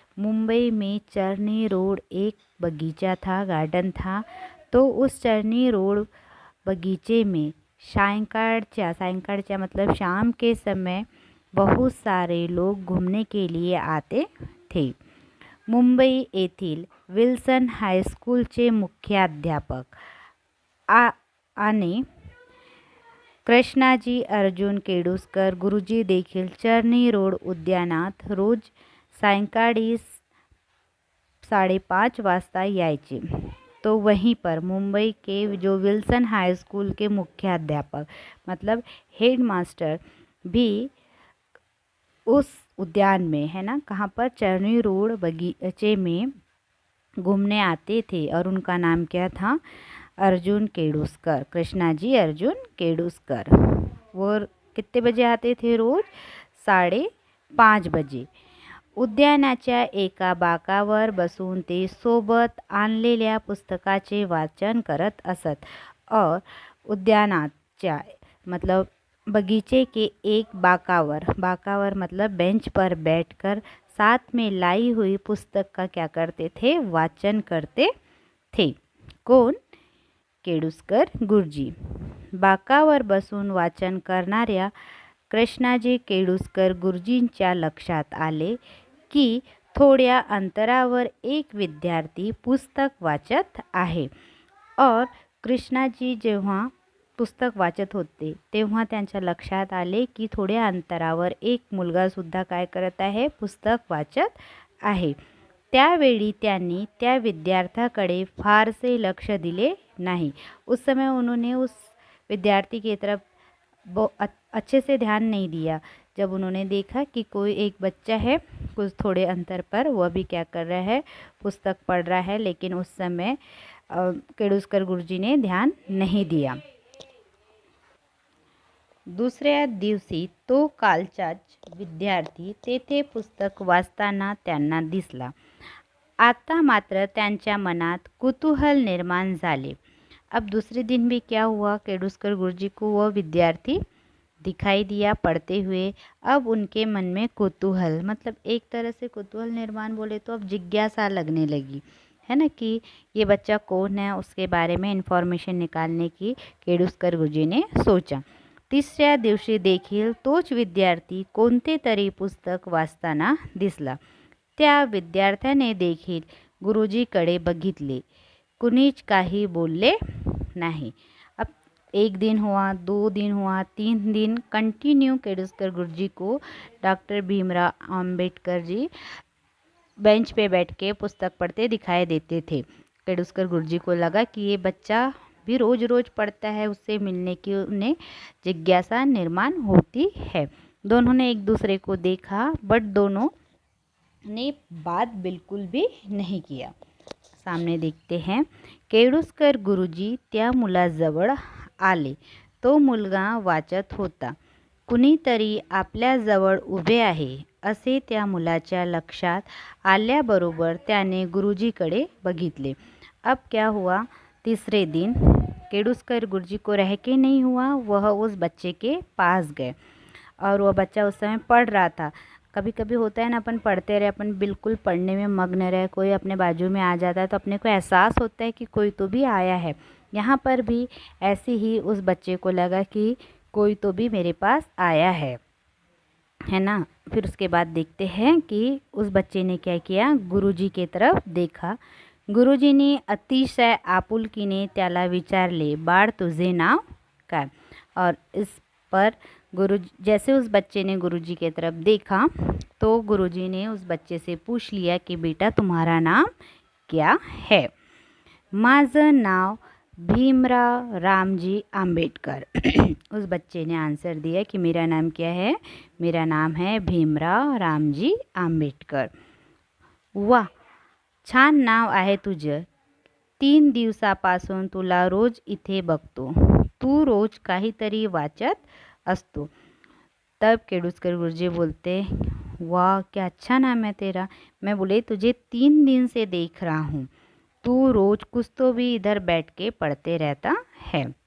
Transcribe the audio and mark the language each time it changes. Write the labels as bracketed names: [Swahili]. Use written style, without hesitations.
[Hindi] मुंबई में चर्नी रोड एक बगीचा था, गार्डन था. तो उस चर्नी रोड बगीचे में सायंकाळच्या मतलब शाम के समय बहुत सारे लोग घूमने के लिए आते थे. [Marathi] मुंबई येथील विल्सन हायस्कूलचे मुख्याध्यापक आणि कृष्णाजी अर्जुन केळुसकर गुरुजी देखील चर्नी रोड उद्यानात रोज सायंकाळी 5:30 वाजता यायचे. [Hindi] तो वहीं पर मुंबई के जो विल्सन हाई स्कूल के मुख्याध्यापक मतलब हेड मास्टर भी उस उद्यान में, है ना, कहाँ पर, चर्नी रोड बगीचे में घूमने आते थे. और उनका नाम क्या था? अर्जुन केळुसकर, कृष्णाजी अर्जुन केळुसकर. वो कितने बजे आते थे? रोज 5:30 बजे. [Marathi] उद्यानाच्या एका बाकावर बसून ते सोबत आणलेल्या पुस्तकाचे वाचन करत असत. [Hindi] और उद्यानाच्या मतलब बगीचे के एक बाकावर मतलब बेंच पर बैठकर साथ में लाई हुई पुस्तक का क्या करते थे? वाचन करते थे. कौन? केळुसकर गुरुजी. [Marathi] बाकावर बसून वाचन करणाऱ्या कृष्णाजी केळुसकर गुरुजींच्या लक्षात आले की थोड्या अंतरावर एक विद्यार्थी पुस्तक वाचत आहे. और कृष्णाजी जेव्हा पुस्तक वाचत होते तेव्हा त्यांच्या लक्षात आले की थोड्या अंतरावर एक मुलगा सुद्धा काय करत आहे? पुस्तक वाचत आहे. त्यावेळी त्यांनी त्या विद्यार्थ्याकडे फारसे लक्ष दिले नहीं. [Hindi] उस समय उन्होंने उस विद्यार्थी की तरफ अच्छे से ध्यान नहीं दिया. जब उन्होंने देखा कि कोई एक बच्चा है कुछ थोड़े अंतर पर, वह भी क्या कर रहा है? पुस्तक पढ़ रहा है. लेकिन उस समय केळुसकर गुरुजी ने ध्यान नहीं दिया. [Marathi] दुसऱ्या दिवशी तो कालचाच विद्यार्थी तेथे पुस्तक वाचताना त्यांना दिसला. आता मात्र त्यांच्या मनात कुतूहल निर्माण झाले. [Hindi] अब दूसरे दिन भी क्या हुआ? केळुसकर गुरुजी को वह विद्यार्थी दिखाई दिया पढ़ते हुए. अब उनके मन में कुतूहल मतलब एक तरह से कुतूहल निर्माण बोले तो अब जिज्ञासा लगने लगी, है ना, कि ये बच्चा कौन है, उसके बारे में इन्फॉर्मेशन निकालने की केळुसकर गुरुजी ने सोचा. [Marathi] तिसऱ्या दिवशी देखील तोच विद्यार्थी कोणते तरी पुस्तक वाचताना दिसला. त्या विद्यार्थ्याने देखील गुरुजीकडे बघितले. कुणीच काही बोलले नहीं. [Hindi] अब 1 दिन हुआ, 2 दिन हुआ, 3 दिन कंटिन्यू केळुसकर गुरुजी को डॉक्टर भीमराव अंबेडकर जी बेंच पे बैठ के पुस्तक पढ़ते दिखाई देते थे. केळुसकर गुरुजी को लगा कि ये बच्चा भी रोज़ पढ़ता है, उससे मिलने की उन्हें जिज्ञासा निर्माण होती है. दोनों ने एक दूसरे को देखा बट दोनों ने बात बिल्कुल भी नहीं किया. सामने देखते हैं. [Marathi] केळुसकर गुरुजी त्या मुलाजवळ आले. तो मुलगा वाचत होता. कुणीतरी आपल्याजवळ उभे आहे असे त्या मुलाच्या लक्षात आल्याबरोबर त्याने गुरुजीकडे बघितले. [Hindi] अब क्या हुआ? तीसरे दिन केळुसकर गुरुजी को रह के नहीं हुआ, वह उस बच्चे के पास गए. और वह बच्चा उस समय पढ़ रहा था। कभी कभी होता है ना, अपन पढ़ते रहे, अपन बिल्कुल पढ़ने में मग्न रहे, कोई अपने बाजू में आ जाता है तो अपने को एहसास होता है कि कोई तो भी आया है। यहाँ पर भी ऐसे ही उस बच्चे को लगा कि कोई तो भी मेरे पास आया है ना। फिर उसके बाद देखते हैं कि उस बच्चे ने क्या किया, गुरुजी की तरफ देखा। [Marathi] गुरुजीने अतिशय आपुलकीने त्याला विचारले, बाळ तुझे नाव काय? [Hindi] और इस पर जैसे उस बच्चे ने गुरुजी की तरफ देखा तो गुरुजी ने उस बच्चे से पूछ लिया कि बेटा तुम्हारा नाम क्या है? [Marathi] माझं नाव भीमराव रामजी आंबेडकर। [Hindi] उस बच्चे ने आंसर दिया कि मेरा नाम क्या है? मेरा नाम है भीमराव रामजी आंबेडकर। [Marathi] वाह, छान नाव आहे तुझं. 3 दिवसापासून तुला रोज इथे बघतो. तू रोज काहीतरी वाचत असतो. [Hindi] तब केडूसकर गुरुजी बोलते, वाह क्या अच्छा नाम है तेरा. मैं बोले तुझे 3 दिन से देख रहा हूँ, तू रोज कुछ तो भी इधर बैठ के पढ़ते रहता है.